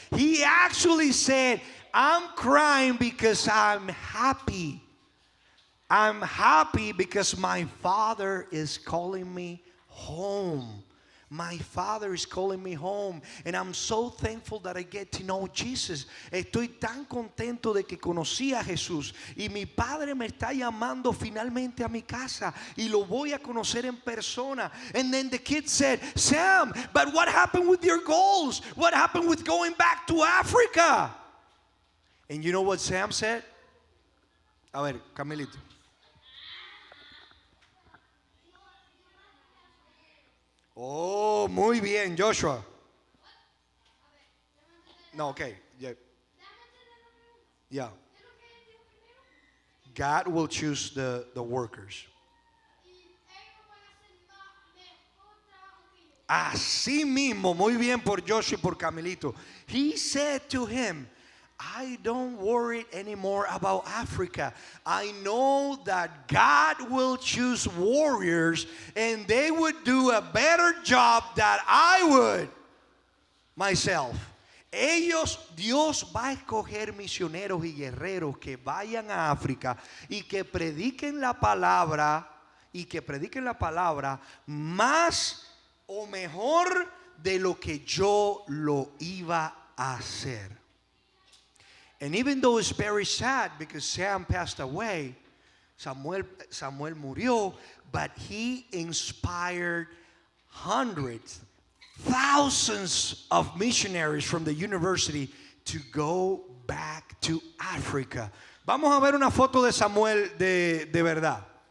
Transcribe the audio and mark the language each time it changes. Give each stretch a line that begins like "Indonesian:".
English: He actually said, I'm crying because I'm happy. I'm happy because my Father is calling me home. My Father is calling me home, and I'm so thankful that I get to know Jesus.
Spanish: Estoy tan contento de que conocí a Jesús, y mi Padre me está llamando finalmente a mi casa, y lo voy a conocer en persona.
English: And then the kid said, Sam, but what happened with your goals? What happened with going back to Africa? And you know what Sam said?
Spanish: A ver, Camilito. Oh, muy bien, Joshua.
English: No, okay. Yeah. God will choose the workers.
Spanish: Así mismo, muy bien por Joshua y por Camilito.
English: He said to him, I don't worry anymore about Africa. I know that God will choose warriors, and they would do a better job than I would myself.
Spanish: Dios va a escoger misioneros y guerreros que vayan a África y que prediquen la palabra y que prediquen la palabra más o mejor de lo que yo lo iba a hacer.
English: And even though it's very sad because Sam passed away,
Spanish: Samuel murió,
English: but he inspired hundreds, thousands of missionaries from the university to go back to Africa.
Spanish: Vamos a ver una foto de Samuel de verdad.